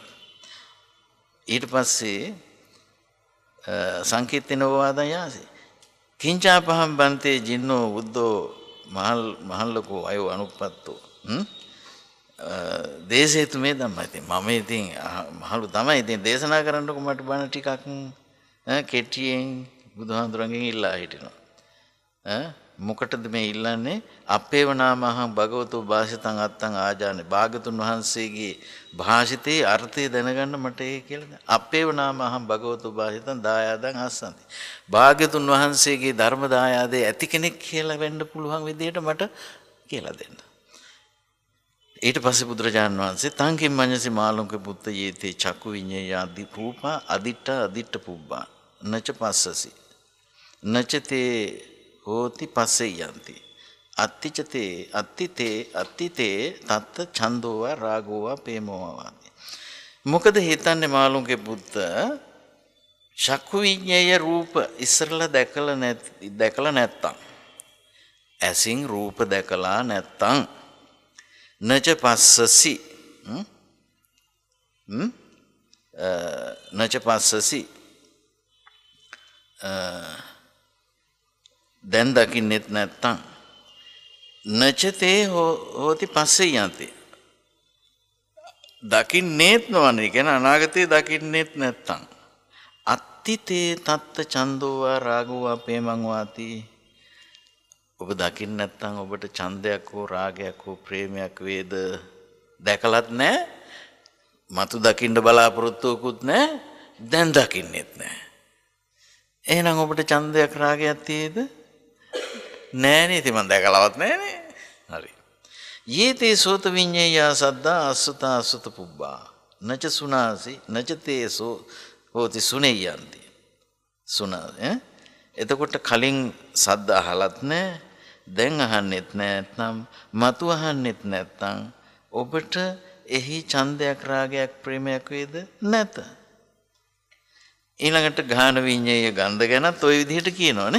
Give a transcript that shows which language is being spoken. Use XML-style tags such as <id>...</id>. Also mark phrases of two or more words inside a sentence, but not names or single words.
<si>ඊට පස්සේ</si> <pi>සංකිත්තේන ඕවාදන් යාචසේ කිංචාපහම් බන්තේ ජින්නෝ බුද්ධෝ මහල්ලකෝ අයෝ අනුප්පත්තෝ දේශේතු මේ ධම්මයි.</pi> <si>ඉතින් මම ඉතින් මහලු තමයි ඉතින් දේශනා කරන්නකො මට බණ ටිකක් කෙටියෙන් බුදුහාමුදුරන්ගෙන් ඉල්ලා හිටිනවා. මොකටද මේ ඉල්ලන්නේ?</si> <pi>අපේව නාමහං භගවතෝ භාෂිතං අත්තං ආජානේ.</pi> <si>භාගතුන් වහන්සේගේ භාෂිතේ අර්ථය දැනගන්න මට ඒ කියලා.</si> <pi>අපේව නාමහං භගවතෝ භාෂිතං දායාදං අස්සන්ති.</pi> <si>භාගතුන් වහන්සේගේ ධර්ම දායාදේ ඇති කෙනෙක් කියලා වෙන්න පුළුවන් විදිහට මට කියලා දෙන්න. ඊට පස්සේ බුදුරජාණන් වහන්සේ</si> <pi>තංකින් මඤ්ඤසි මාළුන්ගේ පුත්ත යේතේ චක්කු විඤ්ඤායාදි රූපා අදිට්ඨ පුබ්බා නච පස්සසි නචතේ හෝති පස්සේ යන්ති අත්තිතේ තත්ත ඡන්தோවා රාගෝවා ප්‍රේමෝවා.</pi> <si>මොකද හිතන්නේ මාළුන්ගේ පුත්ත චක්කු විඤ්ඤාය රූප ඉස්සරලා දැකලා නැත්තම් ඇසින් රූප දැකලා නැත්තම්</si> <pi>නච පස්සසි නච පස්සසි</pi> <si>දැන් දකින්නෙත් නැත්තම්</si> <pi>නචතේ හෝති පස්සේ යන්ති</pi> <si>දකින්නෙත් නොවන්නේ කියන අනාගතේ දකින්නෙත් නැත්තම්</si> <pi>අත්තිතේ තත්ත ඡන්தோවා රාගෝවා ප්‍රේමං වාති.</pi> <si>ඔබ දකින්න නැත්තම් ඔබට ඡන්දයක් හෝ රාගයක් හෝ ප්‍රේමයක් වේද? දැකලත් නැහැ, මතු දකින්න බලාපොරොත්තුවකුත් නැහැ, දැන් දකින්නෙත් නැහැ. එහෙනම් ඔබට ඡන්දයක් රාගයක් තියෙද? නෑනේ ඉතින් මම දැකලවත් නෑනේ. හරි.</si> <pi>යේතේ සෝත විඤ්ඤය සද්දා අසුත අසුත පුබ්බා. නච සුනාසි නච තේසෝ හෝති සුනේයන්ති.</pi> <si>සුනා එතකොට කලින් සද්ද අහලත් නෑ. දැන් අහන්නෙත් නැත්නම් මතු අහන්නෙත් නැත්නම් ඔබට එහි ඡන්දයක් රාගයක් ප්‍රේමයක් වේද නැත. ඊළඟට ගාන විඤ්ඤය ගන්ධ ගැනත් ওই විදිහට කියනවනේ.</si>